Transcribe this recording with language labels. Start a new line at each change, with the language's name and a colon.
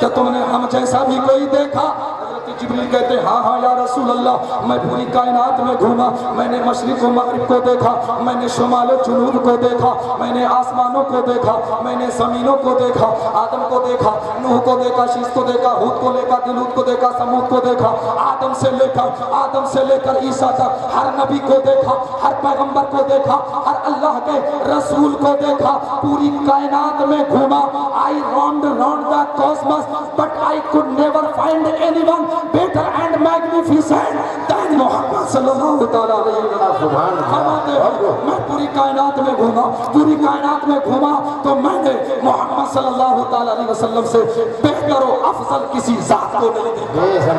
Urdu: کیا تم نے ہم جیسا بھی کوئی دیکھا؟ جبریل کہتے ہیں ہاں ہاں یا رسول اللہ, میں پوری کائنات میں گھوما, میں نے مشرق و مغرب کو دیکھا, میں نے شمال و جنوب کو دیکھا, میں نے آسمانوں کو دیکھا, میں نے زمینوں کو دیکھا, آدم کو دیکھا, نوح کو دیکھا, شیس کو دیکھا, ہود کو دیکھا, لوط کو دیکھا, سمود کو دیکھا, آدم سے لے کر عیسیٰ تک ہر نبی کو دیکھا, ہر پیغمبر کو دیکھا, ہر اللہ کے رسول کو دیکھا, پوری کائنات میں گھوما.
English: I roamed around the cosmos but I could never find anyone better and magnificent than Muhammad صلی اللہ تعالیٰ علیہ وسلم.
Urdu: میں پوری کائنات میں گھوما, پوری کائنات میں گھوما تو میں نے محمد صلی اللہ تعالیٰ علیہ وسلم سے بہتر و افضل کسی ذات کو نہیں دیکھا.